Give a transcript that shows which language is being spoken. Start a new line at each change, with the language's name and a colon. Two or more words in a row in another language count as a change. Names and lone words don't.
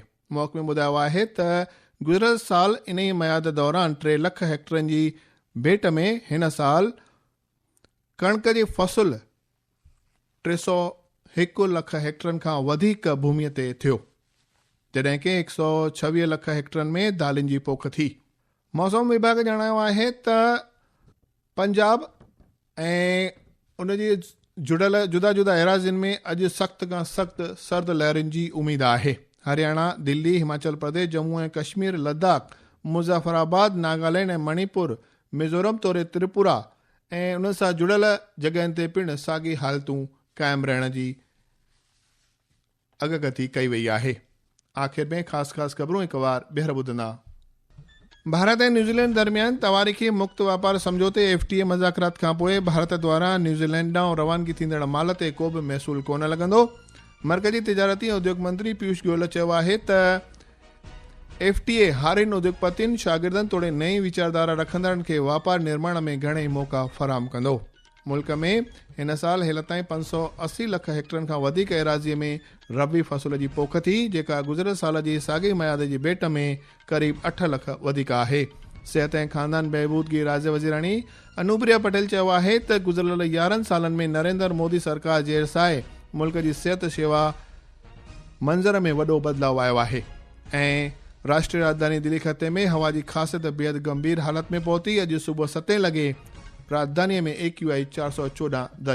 Sindhi: महकमे ॿुधायो आहे त गुज़िरियल साल इन ई मयाद दौरान 3 लख हेक्टरनि जी भेट में हिन साल कणक जी फ़सुल 301 लख हेक्टरनि खां वधीक भूमीअ ते थियो, जॾहिं कि 126 लख हेक्टरनि में दालियुनि जी पोख थी। मौसम विभाग ॼाणायो आहे त पंजाब ऐं उन जी जुड़ियल जुदा जुदा एराज़ियुनि में अॼु सख़्त खां सख़्त सर्द लहरुनि जी उमेदु आहे। हरियाणा, दिल्ली, हिमाचल प्रदेश, जम्मू ऐं कश्मीर, लद्दाख, मुज़फ़राबाद, नागालैंड ऐं मणिपुर, मिज़ोरम तौरे त्रिपुरा ऐं उन सां जुड़ियल जॻहियुनि ते पिणु साॻी हालतूं क़ाइमु रहण जी अॻकथी कई वई आहे। आख़िर में ख़ासि ख़बरूं हिकु बार ॿीहर ॿुधंदा। भारत ऐं न्यूज़ीलैंड दरमियान तवारीख़ी मुक्त वापार समझौते FTA मज़ाकरात खां पोइ भारत द्वारा न्यूज़ीलैंड ॾांहुं रवानगी थींदड़ माल ते को बि महसूल कोन लॻंदो। मर्कज़ी तिजारती उद्योग मंत्री पीयूष गोयल चयो आहे त FTA हारिन उद्योगपतियुनि, शागिर्दनि तोड़े नई वीचारधारा रखंदड़नि खे वापार निर्माण में घणेई मौक़ा फराहम कंदो। मुल्क में हिन साल हेल ताईं 580 लख हेक्टरनि खां वधीक एराज़ीअ में रबी फ़सुल जी पोख थी, जेका गुज़िरियल साल जी साॻी मयाद जी भेट में क़रीब 8 लख वधीक आहे। सिहत ऐं ख़ानदान बहबूदगी राज्य वज़ीराणी अनुप्रिया पटेल चयो आहे त गुज़िरियल 11 सालनि में नरेंद्र मोदी सरकार जे साए मुल्क जी सिहत शेवा मंज़र में वॾो बदिलाव आयो आहे ऐं राष्ट्रीय राजधानी दिल्ली ख़ते में हवा जी ख़ासियत बेहद गंभीर हालत में पहुती। अॼु सुबुह 7 लॻे राजधानीअ में AQI 414 दर्ज थियो।